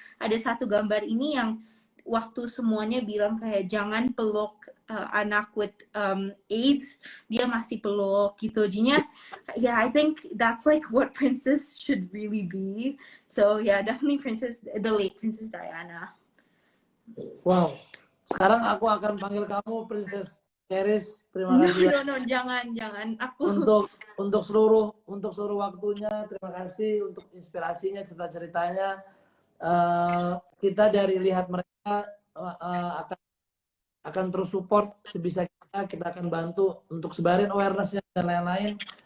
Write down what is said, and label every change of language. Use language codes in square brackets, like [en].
[id] Ada satu gambar ini yang waktu semuanya bilang kayak jangan peluk anak [en] with AIDS, [id] dia masih peluk gitu. [en] Jadinya I think that's like what princess should really be. So definitely the late Princess Diana. [id] Wow, sekarang aku akan panggil kamu Princess Keris. Terima kasih no, jangan aku untuk seluruh waktunya. Terima kasih untuk inspirasinya, cerita-ceritanya. Kita dari lihat mereka akan terus support sebisa kita akan bantu untuk sebarin awarenessnya dan lain-lain.